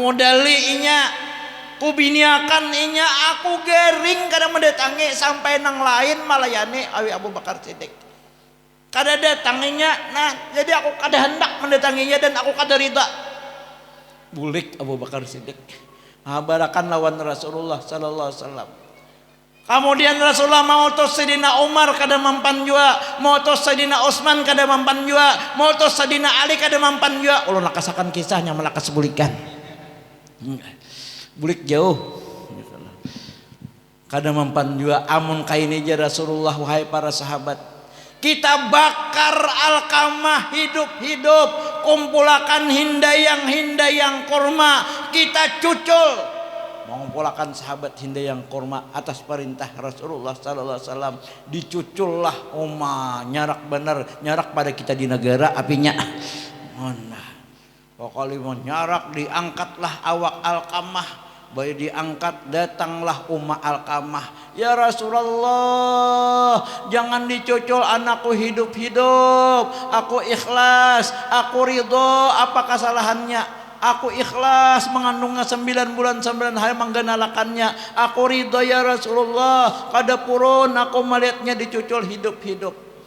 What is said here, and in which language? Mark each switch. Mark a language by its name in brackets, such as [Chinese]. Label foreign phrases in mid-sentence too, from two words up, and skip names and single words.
[Banjar] modali inya ku biniakan inya aku garing kada mendatangi sampai nang lain malayani awi Abu Bakar Siddiq kada datanginya nah jadi aku kada hendak mendatanginya dan aku kada ridha bulik Abu Bakar Siddiq habarakan lawan Rasulullah [Arabic] صلى الله عليه وسلم [Banjar] kemudian Rasulullah mautus Sayyidina Umar kada mampan jua mautus Sayyidina Utsman kada mampan jua mautus Sayyidina Ali kada mampan jua ulun lakasakan kisahnya melakas bulikan bulik jauh kada mampan jua amun kaini ja Rasulullah wahai para sahabat kita bakar Alkamah hidup-hidup kumpulakan hindayang kurma kita cucul mengumpulkan sahabat hindayang kurma atas perintah Rasulullah [Arabic] صلى الله عليه وسلم [Banjar] dicucullah nyarak bener nyarak pada kita di negara apinya mana pokoknya nyarak diangkatlah awak Alkamah bayi diangkat datanglah Alkamah ya Rasulullah jangan dicucul anakku hidup-hidup aku ikhlas aku ridho apa kesalahannya aku ikhlas mengandungnya 9 bulan 9 hari menggenalakannya aku ridho ya Rasulullah kada purun aku melihatnya dicucul hidup-hidup